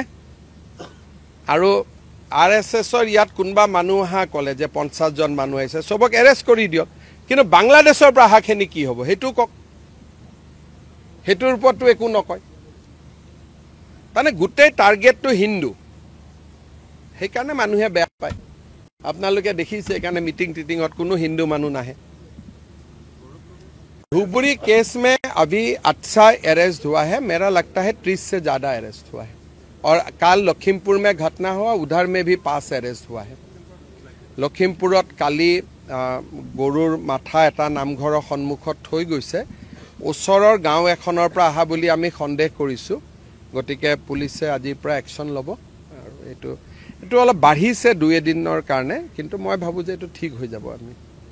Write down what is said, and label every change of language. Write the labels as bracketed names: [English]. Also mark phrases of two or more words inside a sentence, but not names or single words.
[Assamese] আৰু RSSৰ ইয়াত কোনোবা মানুহ অহা ক'লে যে 50জন মানুহ আহিছে, চবক এৰেষ্ট কৰি দিয়ক, কিন্তু বাংলাদেশৰ পৰা অহাখিনি কি হ'ব সেইটো কওক। সেইটোৰ ওপৰতো একো নকয়। তাৰমানে গোটেই টাৰ্গেটটো হিন্দু, সেইকাৰণে মানুহে বেয়া পায়। আপোনালোকে দেখিছে, সেইকাৰণে মিটিং টিটিঙত কোনো হিন্দু মানুহ নাহে। [Hindi] धुबरी केस में अभी अच्छा अरेस्ट हुआ है, मेरा लगता है 30 से ज़्यादा अरेस्ट हुआ है। और कल लखीमपुर में घटना हुआ, उधर में भी 5 अरेस्ट हुआ है। [Assamese] লখীমপুৰত কালি গৰুৰ মাথা এটা নামঘৰ সন্মুখত থৈ গৈছে, ওচৰৰ গাঁও এখনৰ পৰা আহা বুলি আমি সন্দেহ কৰিছোঁ। গতিকে পুলিচে আজিৰ পৰা একশ্যন ল'ব। আৰু এইটো অলপ বাঢ়িছে 2 এদিনৰ কাৰণে, কিন্তু মই ভাবোঁ যে এইটো ঠিক হৈ যাব। আমি